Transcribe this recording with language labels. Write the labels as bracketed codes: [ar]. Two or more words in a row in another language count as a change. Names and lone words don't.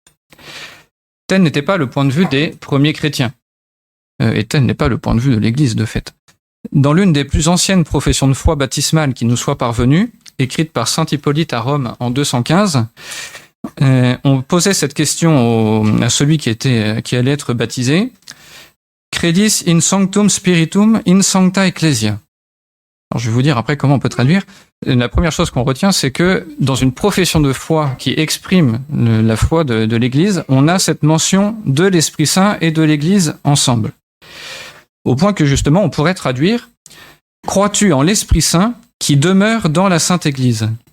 [fr] Tel n'était pas le point de vue des premiers chrétiens. Et tel n'est pas le point de vue de l'Église, de fait. Dans l'une des plus anciennes professions de foi baptismale qui nous soit parvenue, écrite par saint Hippolyte à Rome en 215, on posait cette question à celui qui allait être baptisé. [la] Credis in sanctum spiritum in sancta ecclesia. [fr] Alors, je vais vous dire après comment on peut traduire. La première chose qu'on retient, c'est que dans une profession de foi qui exprime la foi de l'Église, on a cette mention de l'Esprit Saint et de l'Église ensemble. Au point que justement, on pourrait traduire « Crois-tu en l'Esprit Saint qui demeure dans la Sainte Église ?»